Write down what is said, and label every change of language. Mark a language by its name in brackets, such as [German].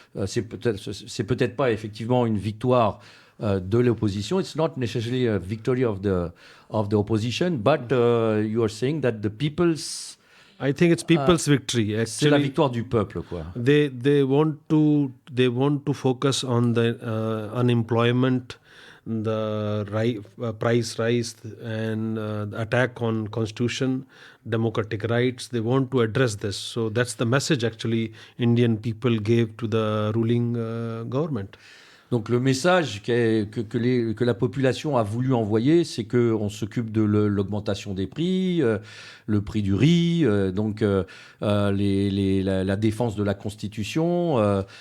[French] C'est peut-être pas effectivement une victoire de l'opposition. [English] It's not necessarily a victory of the opposition, but you are saying that the people's I think it's people's victory. Actually, [French] c'est la victoire du peuple, quoi. [English] They want to focus on the unemployment, the price rise, and the attack on constitution, democratic rights. They want to address this. So that's the message actually Indian people gave to the ruling government. [French] Donc le message que la population a voulu envoyer, c'est qu'on s'occupe de l'augmentation des prix, le prix du riz, la défense de la Constitution.